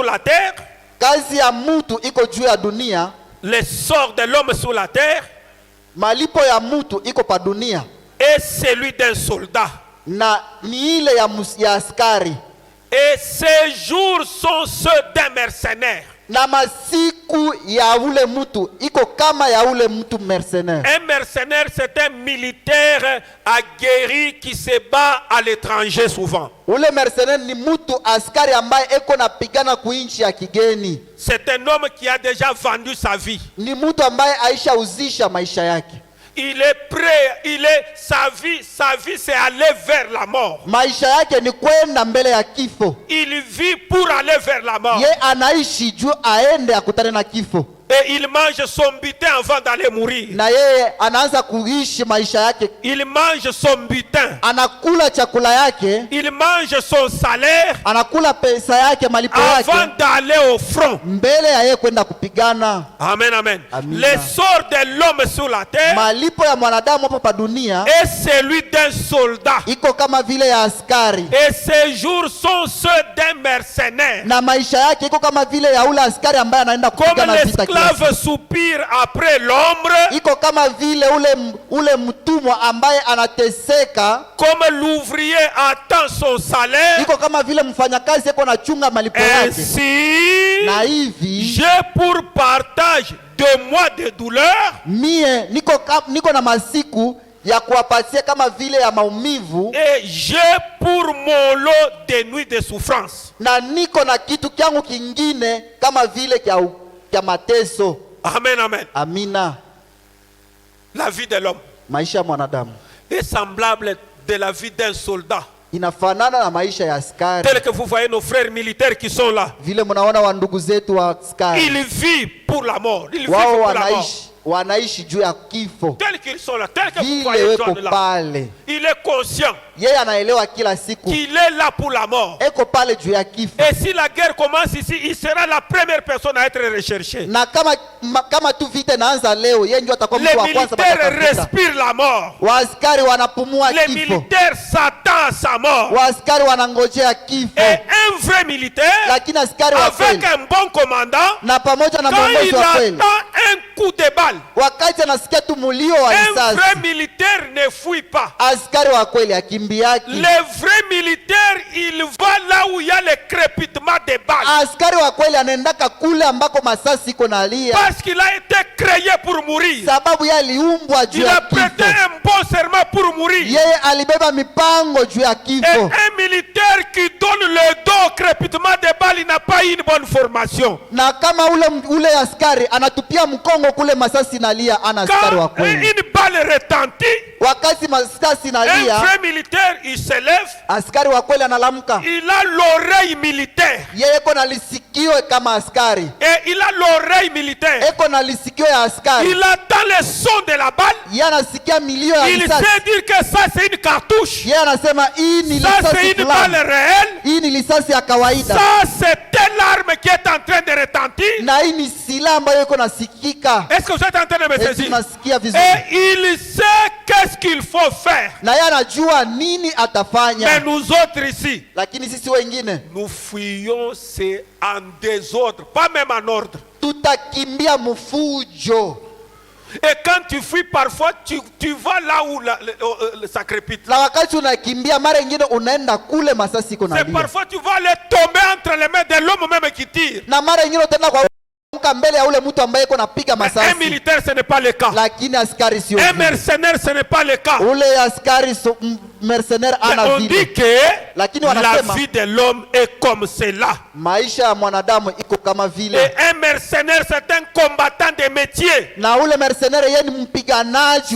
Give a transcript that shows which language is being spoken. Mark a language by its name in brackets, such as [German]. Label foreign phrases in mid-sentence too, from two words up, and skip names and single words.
[Swahili] Kazi ya mtu iko juu ya dunia [French] le sort de l'homme sur la terre [Swahili] malipo ya mutu iko pa dunia [French] est celui d'un soldat. [Swahili] na ni ile ya askari, [French] Et ces jours sont ceux d'un mercenaire. [Swahili] na masiku ya ule mutu iko kama ya ule mutu mercenaire. [French] Un mercenaire, c'est un militaire aguerri qui se bat à l'étranger souvent. [Swahili] Ule mercenaire ni mutu askari ambaye eko napigana kuinchi ya kigeni. [French] C'est un homme qui a déjà vendu sa vie. [Swahili] Ni mutu ambaye aisha uzisha maisha yake. [French] Il est prêt, sa vie c'est aller vers la mort. [Swahili] Maisha yake ni kwenda mbele ya kifo. [French] Il vit pour aller vers la mort. [Swahili] Ye anaishi juu aende akutane na kifo. [French] Et il mange son butin avant d'aller mourir. [Swahili] Na yeye anaanza kuishi maisha yake. [French] Il mange son butin. [Swahili] Anakula chakula yake. [French] Il mange son salaire. [Swahili] Anakula pesa yake, malipo yake. [French] Avant d'aller au front. [Swahili] Mbele ya yeye kwenda kupigana. [French] Amen, amen. [Swahili] Amina. [French] Le sort de l'homme sur la terre [Swahili] Malipo ya mwanadamu hapa pa dunia [French] est celui d'un soldat. [Swahili] iko kama vile ya askari. [French] Et ces jours sont ceux d'un mercenaire. [Swahili] Na maisha yake iko kama vile ya ule askari ambaye anaenda [French] Comme [Swahili] kupigana vita. [French] l'esclave soupire après l'ombre, [Swahili] Iko kama vile ule mtumwa ambaye anateseka. [French] comme l'ouvrier attend son salaire, [Swahili] Iko kama vile mfanyakazi eko na chunga malipo yake. [French] ainsi [Swahili] Na hivi [French] j'ai pour partage 2 mois de douleur [Swahili] mie niko na masiku ya kuwapatia kama vile ya maumivu, [French] et j'ai pour mon lot de nuits de souffrance. [Swahili] na niko na kitu kyangu kingine kama vile kya mateso. [French] Amen, amen. [Swahili] Amina. [French] La vie de l'homme [Swahili] Maisha ya mwanadamu [French] est semblable de la vie d'un soldat. [Swahili] inafanana na maisha ya askari. [French] Tel que vous voyez nos frères militaires qui sont là. [Swahili] Vile mnaona wa ndugu zetu wa askari, [French] Ils vivent pour la mort. Ils vivent [Swahili] wao [French] pour la mort. [Swahili] wanaishi juu ya kifo. [French] Tels qu'ils sont là, tels que vous [Swahili] Vile [French] voyez [Swahili] weko [French] John là. [Swahili] pale, [French] Il est conscient [Swahili] yeye anaelewa kila siku [French] qu'il est là pour la mort. [Swahili] eko pale juu ya kifo. [French] Et si la guerre commence ici, il sera la première personne à être recherchée. [Swahili] Na kama tu vita inaanza leo, yeye ndio atakuwa [French] Les [Swahili] mtu wa kwanza [French] militaires [Swahili] batatafuta. [French] respirent la mort. [Swahili] Waaskari wanapumua [French] Les [Swahili] kifo. [French] militaires s'attendent à sa mort. [Swahili] Waaskari wanangojea kifo. [French] Et un vrai militaire, [Swahili] Lakini askari wa [French] avec [Swahili] kweli [French] un bon commandant, [Swahili] na pamoja na [French] quand [Swahili] mwongozi [French] il [Swahili] wa kweli, [French] attend un coup de balle, [Swahili] wakati anasikia tu mulio wa [French] un [Swahili] risasi, [French] vrai militaire ne fuit pas. [Swahili] askari wa kweli akimbiaki. [French] Le vrai militaire, il va là où il y a le crépitement des balles. [Swahili] Askari wa kweli anaendaka kule ambako masasi iko nalia, [French] Parce qu'il a été créé pour mourir. [Swahili] sababu yeye aliumbwa juu [French] Il [Swahili] ya [French] a prêté [Swahili] kifo. [French] un bon serment pour mourir. [Swahili] Yeye alibeba mipango juu ya [French] Et [Swahili] kifo. [French] un militaire qui donne le dos au crépitement des balles, il n'a pas eu une bonne formation. [Swahili] Na kama ule askari anatupia mkongo kule masasi nalia, ana askari wa [French] Quand [Swahili] kweli. [French] une balle retentit, [Swahili] Wakati masasi [French] un [Swahili] nalia, [French] vrai militaire, il se lève, [Swahili] askari wa kweli analamka. [French] il a l'oreille militaire. [Swahili] Yeye eko na lisikio kama askari, [French] Et il a l'oreille militaire. [Swahili] eko na lisikio ya askari. [French] Il attend le son de la balle. [Swahili] Yeye anasikia milio ya [French] Il [Swahili] risasi. [French] sait dire que ça c'est une cartouche. [Swahili] Yeye anasema hii ni [French] Ça c'est [Swahili] risasi [French] une balle [Swahili] fulani, [French] réelle. [Swahili] hii ni risasi ya kawaida, [French] Ça c'est telle arme qui est en train de retentir. [Swahili] na hii ni silaha ambayo iko nasikika. [French] Est-ce que vous êtes en train de me [Swahili] Eti [French] saisir? [Swahili] nasikia vizuri, [French] Et il sait qu'est-ce qu'il faut faire. [Swahili] na yeye anajua nini [French] Mais [Swahili] atafanya. [French] nous autres ici, [Swahili] Lakini sisi wengine [French] nous fuyons c'est en désordre, pas même en ordre. [Swahili] tutakimbia mfujo, [French] Et quand tu fuis parfois, tu vas là où ça crépite. [Swahili] na wakati unakimbia mara ingine unaenda kule masasi iko [French] C'est [Swahili] nalia, [French] parfois tu vas aller tomber entre les mains de l'homme même qui tire. [Swahili] na mara ingine utaenda kwa mbele ya ule mtu ambaye iko napiga [French] Mais un [Swahili] masasi. [French] militaire, ce n'est pas le cas. [Swahili] Lakini askari sio [French] Un [Swahili] vile. [French] mercenaire, ce n'est pas le cas. [Swahili] Ule askari mercenaire [French] Mais [Swahili] ana [French] on dit [Swahili] vile. [French] que [Swahili] Lakini [French] la [Swahili] wanasema [French] vie de l'homme est comme cela. [Swahili] maisha ya mwanadamu iko kama vile, [French] Et un mercenaire, c'est un combattant de métier. [Swahili] na ule mercenaire yeye ni mpiganaji wa